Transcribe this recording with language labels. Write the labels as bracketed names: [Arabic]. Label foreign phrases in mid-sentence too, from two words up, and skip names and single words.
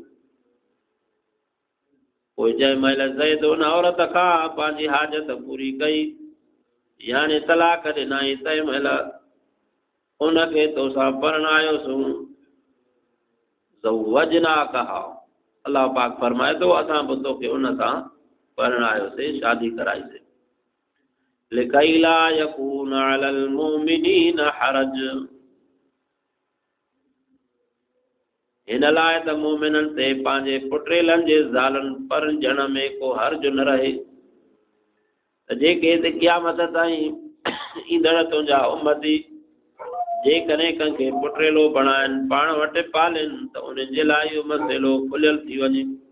[Sindhi] पोइ जंहिं महिल ज़ैद उन औरत खां पंहिंजी हाजत पूरी कई, यानी तलाक ॾिनाई, तंहिं महिल उनखे तोसां परणायोसूं, ज़ौवजनाकहा, अल्लाह पाक फरमाए थो असां बि तोखे उन सां परणायोसीं, शादी कराईसीं। [Arabic] لكي لا يكون على المؤمنين حرج, [Sindhi] हिन लाइ त मोमिननि ते पंहिंजे पुटेलनि जे ज़ालनि परजण में को हर्ज न रहे त जेके क़यामत ताईं ईंदड़ तुंहिंजा उम्मती जेकॾहिं कंहिंखे पुटेलो बणाइनि पाण वटि पालिनि त उन्हनि जे लाइ इहो मसइलो खुलियल थी वञे।